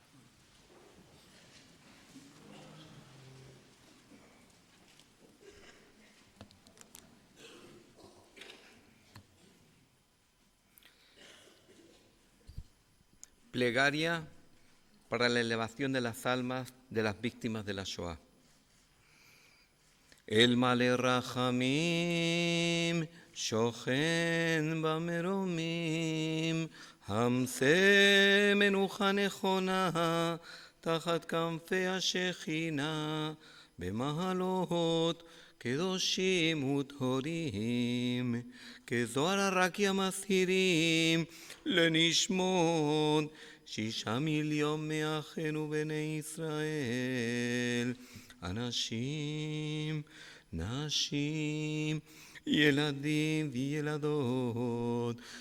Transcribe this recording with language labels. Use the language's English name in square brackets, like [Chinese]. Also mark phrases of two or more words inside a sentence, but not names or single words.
[Spanish] Plegaria para la elevación de las almas de las víctimas de la Shoah. [Hebrew] אל מלא רחמים שוכן במרומים המצא מנוחה נכונה תחת כנפי השכינה במעלות קדושים וטהורים כזוהר הרקיע מזהירים לנשמות, 6 מיליון מאחינו בני ישראל, אנשים, נשים, ילדים וילדות,